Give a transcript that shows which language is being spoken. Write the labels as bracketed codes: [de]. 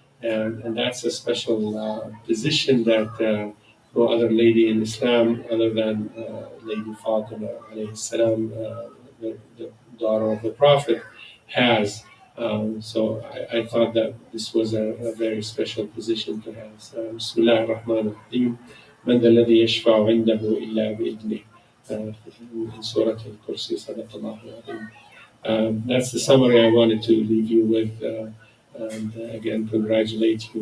[en] And that's a special position that no other lady in Islam, other than Lady Fatima alayhi salam, the daughter of the Prophet, has. So I thought that this was a very special position to have. [ar] Bismillah ar-Rahman ar-Rahim. من ذا الذي يشفع عنده إلا بإذنه. [en] In Surah Al-Kursi, [ar] Sadaqallahu al-Azim. [en] That's the summary I wanted to leave you with. And again, congratulate you.